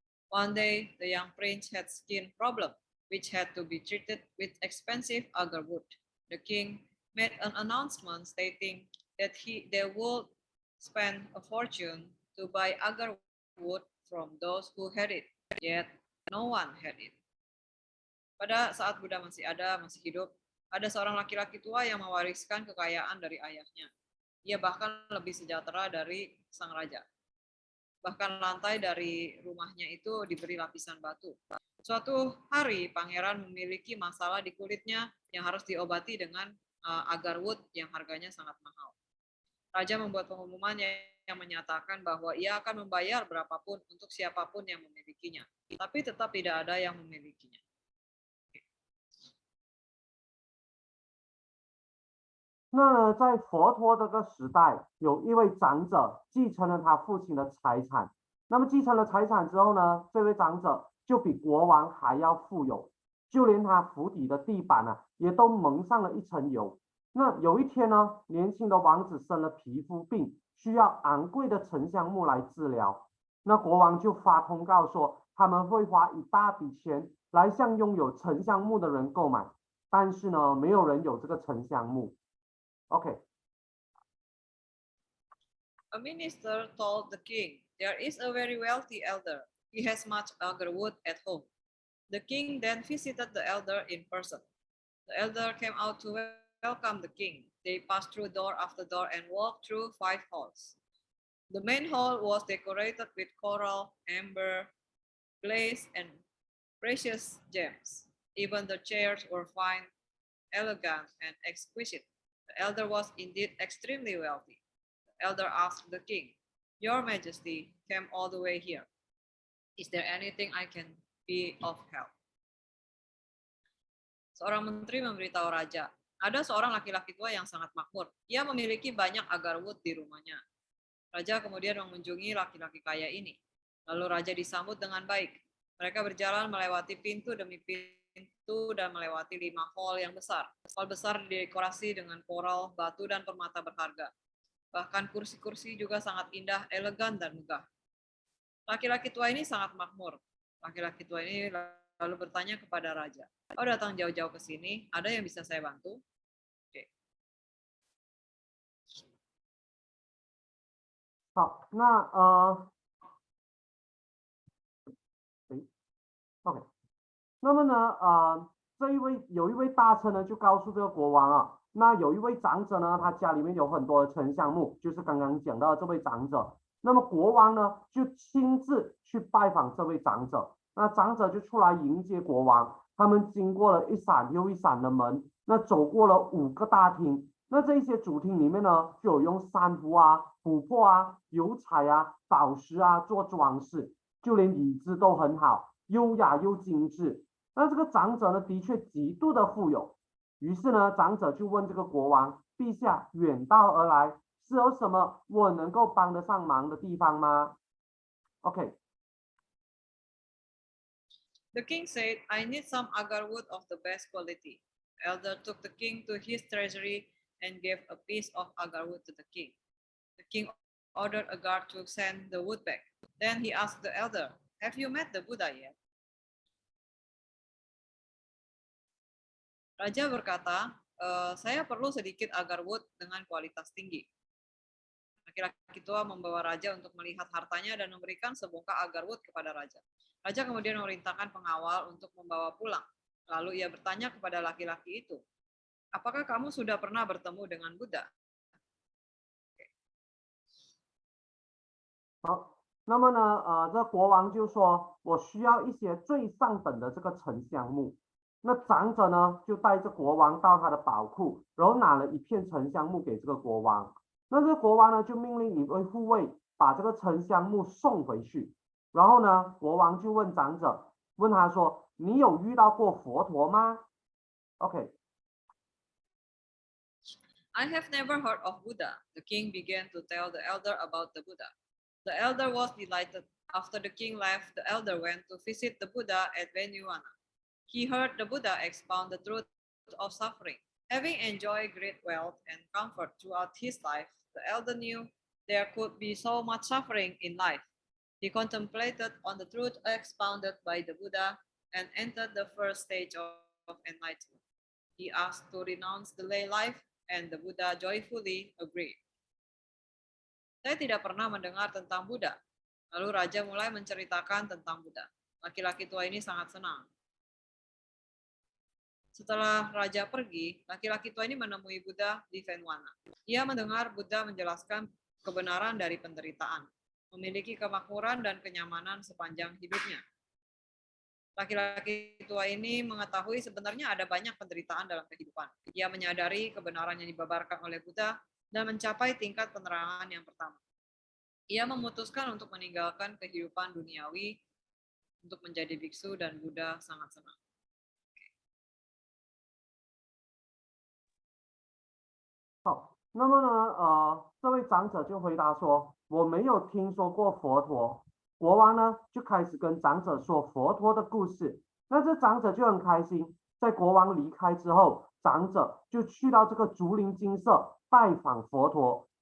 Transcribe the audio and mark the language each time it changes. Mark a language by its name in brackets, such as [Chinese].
[English] One day, the young prince had skin problem, which had to be treated with expensive agar wood. The king made an announcement stating that they would spend a fortune to buy agar wood from those who had it, yet no one had it. [Indonesian] Pada saat Buddha masih hidup, ada seorang laki-laki tua yang mewariskan kekayaan dari ayahnya. Ia bahkan lebih sejahtera dari sang raja. Bahkan lantai dari rumahnya itu diberi lapisan batu. Suatu hari, pangeran memiliki masalah di kulitnya yang harus diobati dengan agar wood yang harganya sangat mahal. Raja membuat pengumuman yang menyatakan bahwa ia akan membayar berapapun untuk siapapun yang memilikinya, tapi tetap tidak ada yang memilikinya. [Chinese] 那呢，在佛陀这个时代，有一位长者继承了他父亲的财产。那么继承了财产之后呢，这位长者就比国王还要富有，就连他府邸的地板啊，也都蒙上了一层油。那有一天呢，年轻的王子生了皮肤病，需要昂贵的沉香木来治疗。那国王就发通告说，他们会花一大笔钱来向拥有沉香木的人购买，但是呢，没有人有这个沉香木。 [English] Okay. A minister told the king, "There is a very wealthy elder. He has much agar wood at home." The king then visited the elder in person. The elder came out to welcome the king. They passed through door after door and walked through 5 halls. The main hall was decorated with coral, amber, glaze, and precious gems. Even the chairs were fine, elegant, and exquisite. The elder was indeed extremely wealthy. The elder asked the king, "Your Majesty came all the way here. Is there anything I can be of help?" [Indonesian] Seorang menteri memberitahu raja, ada seorang laki-laki tua yang sangat makmur. Ia memiliki banyak agar wood di rumahnya. Raja kemudian mengunjungi laki-laki kaya ini. Lalu raja disambut dengan baik. Mereka berjalan melewati pintu demi pintu dan melewati 5 hall yang besar. Hall besar didekorasi dengan koral, batu, dan permata berharga. Bahkan kursi-kursi juga sangat indah, elegan, dan megah. Laki-laki tua ini sangat makmur. Laki-laki tua ini lalu bertanya kepada raja, "Oh, datang jauh-jauh ke sini, ada yang bisa saya bantu?" Oke. [Chinese] 好，那OK，那么呢，有一位大臣呢，就告诉这个国王啊，那有一位长者呢，他家里面有很多的沉香木，就是刚刚讲到的这位长者。那么国王呢，就亲自去拜访这位长者，那长者就出来迎接国王。他们经过了一扇又一扇的门，那走过了5个大厅。那这些主厅里面呢，就有用珊瑚啊、琥珀啊、油彩啊、宝石啊做装饰，就连椅子都很好，优雅又精致。那这个长者呢，的确极度的富有。于是呢，长者就问这个国王：陛下远道而来，是有什么我能够帮得上忙的地方吗？OK， [English] The king said, I need some agar wood of the best quality. The elder took the king to his treasury and gave a piece of agar wood to the king. The king ordered a guard to send the wood back. Then he asked the elder, have you met the Buddha yet? [Indonesian] Raja berkata, saya perlu sedikit agar wood dengan kualitas tinggi. Laki-laki tua membawa raja untuk melihat hartanya dan memberikan sebongkah agar wood kepada raja. Raja kemudian memerintahkan pengawal untuk membawa pulang. Lalu ia bertanya kepada laki-laki itu, apakah kamu sudah pernah bertemu dengan Buddha? [Chinese] 好，那么呢，这国王就说，我需要一些最上等的这个沉香木。那长者呢，就带着国王到他的宝库，然后拿了一片沉香木给这个国王。那这个国王呢，就命令一位护卫把这个沉香木送回去。然后呢，国王就问长者，问他说：“你有遇到过佛陀吗 ？”OK， [English] I have never heard of Buddha. The king began to tell the elder about the Buddha. The elder was delighted. After the king left, the elder went to visit the Buddha at Venuana. He heard the Buddha expound the truth of suffering. Having enjoyed great wealth and comfort throughout his life, the elder knew there could be so much suffering in life. He contemplated on the truth expounded by the Buddha and entered the first stage of enlightenment. He asked to renounce the lay life, and the Buddha joyfully agreed. [Indonesian] Saya tidak pernah mendengar tentang Buddha. Lalu raja mulai menceritakan tentang Buddha. Laki-laki tua ini sangat senang. Setelah raja pergi, laki-laki tua ini menemui Buddha di Venuana. Ia mendengar Buddha menjelaskan kebenaran dari penderitaan, memiliki kemakmuran dan kenyamanan sepanjang hidupnya. Laki-laki tua ini mengetahui sebenarnya ada banyak penderitaan dalam kehidupan. Ia menyadari kebenaran yang dibabarkan oleh Buddha dan mencapai tingkat penerangan yang pertama. Ia memutuskan untuk meninggalkan kehidupan duniawi untuk menjadi biksu dan Buddha sangat senang. [Chinese] 好，那么呢，这位长者就回答说：“我没有听说过佛陀。” 国王呢就开始跟长者说佛陀的故事。那这长者就很开心。在国王离开之后，长者就去到这个竹林精舍拜访佛陀。